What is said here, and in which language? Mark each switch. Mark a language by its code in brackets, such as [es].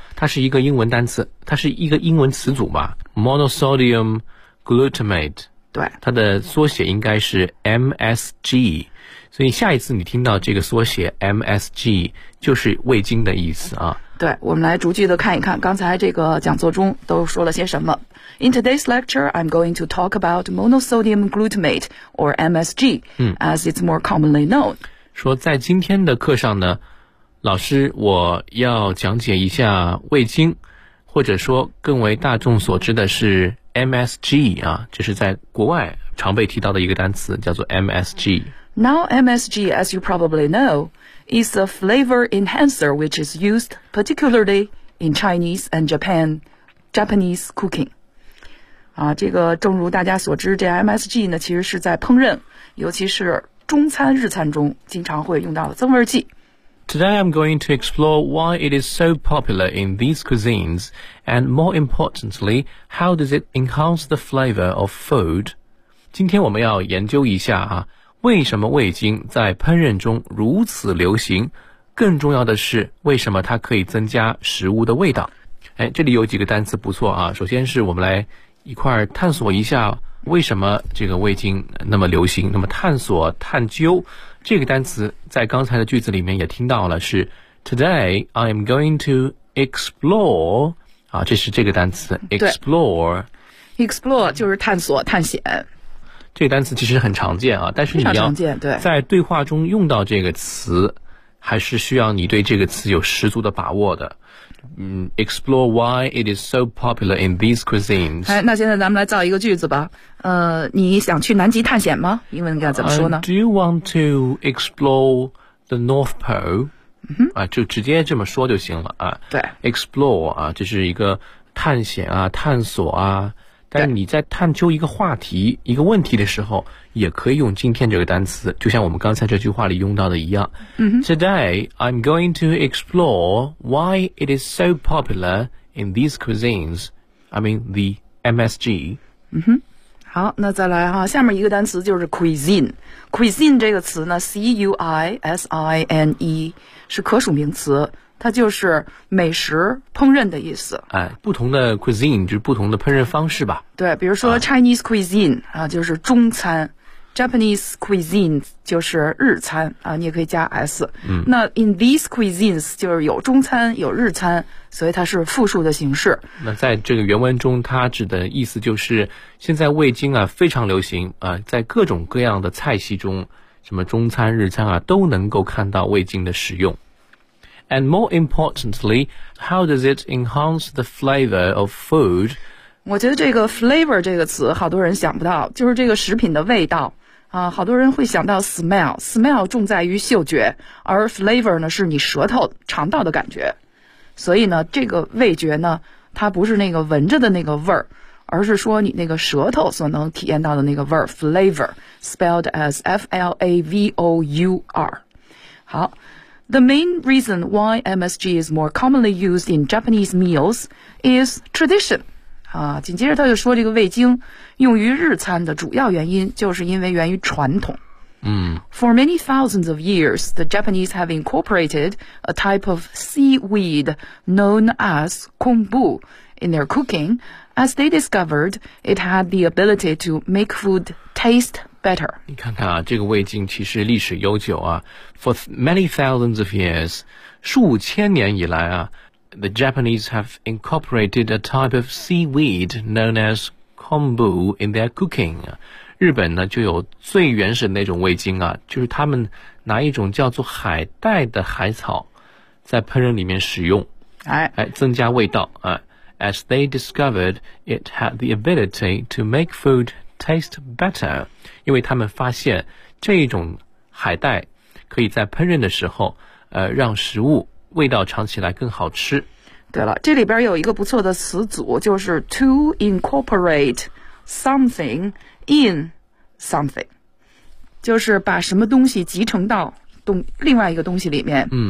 [zh] 它是一个英文单词，它是一个英文词组吧 ，monosodium glutamate。对，它的缩写应该是 MSG。所以下一次你听到这个缩写 MSG 就是味精的意思啊。对，我们来逐句的看一看刚才这个讲座中都说了些什么。 [en] In today's lecture, I'm going to talk about monosodium glutamate or MSG、as it's more commonly known. [zh] 说在今天的课上呢，老师我要讲解一下味精，或者说更为大众所知的是MSG 啊，这是在国外常被提到的一个单词，叫做 MSG。 [en] Now MSG, as you probably know, is a flavor enhancer which is used particularly in Chinese and Japanese cooking. [zh] 啊，这个正如大家所知，这 MSG 呢，其实是在烹饪，尤其是中餐、日餐中经常会用到的增味剂。 [en] Today I'm going to explore why it is so popular in these cuisines, and more importantly, how does it enhance the flavor of food? [zh] 今天我们要研究一下啊，为什么味精在烹饪中如此流行？更重要的是，为什么它可以增加食物的味道？哎，这里有几个单词不错啊。首先是我们来一块儿探索一下为什么这个味精那么流行。那么探索、探究。这个单词在刚才的句子里面也听到了，是 [en] Today I'm going to explore [zh] 啊，这是这个单词 explore， explore 就是探索、探险。这个单词其实很常见啊，但是你要在对话中用到这个词，还是需要你对这个词有十足的把握的。 [en] explore why it is so popular in these cuisines. [zh] 哎，那现在咱们来造一个句子吧。你想去南极探险吗？英文应该怎么说呢？ [en] Do you want to explore the North Pole? [zh] 就直接这么说就行了啊。对，explore 啊，这是一个探险啊，探索啊。但你在探究一个话题、一个问题的时候，也可以用今天这个单词，就像我们刚才这句话里用到的一样。 [en] Today I'm going to explore why it is so popular in these cuisines. I mean the MSG. [zh] 嗯哼，好，那再来哈，下面一个单词就是 cuisine。 cuisine 这个词呢 ，cuisine 是可数名词。它就是美食烹饪的意思。哎，不同的 cuisine 就是不同的烹饪方式吧。对，比如说 Chinese cuisine 啊，就是中餐 ；Japanese cuisine 就是日餐啊，你也可以加 s。嗯，那 [en] in these cuisines [zh] 就是有中餐有日餐，所以它是复数的形式。那在这个原文中，它指的意思就是现在味精啊非常流行啊，在各种各样的菜系中，什么中餐日餐啊都能够看到味精的使用。 [en] And more importantly, how does it enhance the flavor of food? [zh] 我觉得这个 flavor 这个词好多人想不到，就是这个食品的味道啊，好多人会想到 smell. Smell 重在于嗅觉，而 flavor 呢是你舌头尝到的感觉。所以呢，这个味觉呢，它不是那个闻着的那个味儿，而是说你那个舌头所能体验到的那个味儿 ，flavor, [en] spelled as flavour. [zh] 好。 [en] The main reason why MSG is more commonly used in Japanese meals is tradition. [zh] 啊，紧接着他就说这个味精用于日餐的主要原因就是因为源于传统。 [en] For many thousands of years, the Japanese have incorporated a type of seaweed known as kombu in their cooking as they discovered it had the ability to make food taste better. [zh] 你看看啊，这个味精其实历史悠久啊。 [en] For many thousands of years, [zh] 数千年以来啊 [en] ,the Japanese have incorporated a type of seaweed known as kombu in their cooking. [zh] 日本呢就有最原始的那种味精啊，就是他们拿一种叫做海带的海草在烹饪里面使用。哎，增加味道啊。 [en] As they discovered, it had the ability to make food taste better. [zh] 因为他们发现这种海带可以在烹饪的时候让食物味道尝起来更好吃。对了，这里边有一个不错的词组，就是 [en] to incorporate something in something， [zh] 就是把什么东西集成到另外一个东西里面。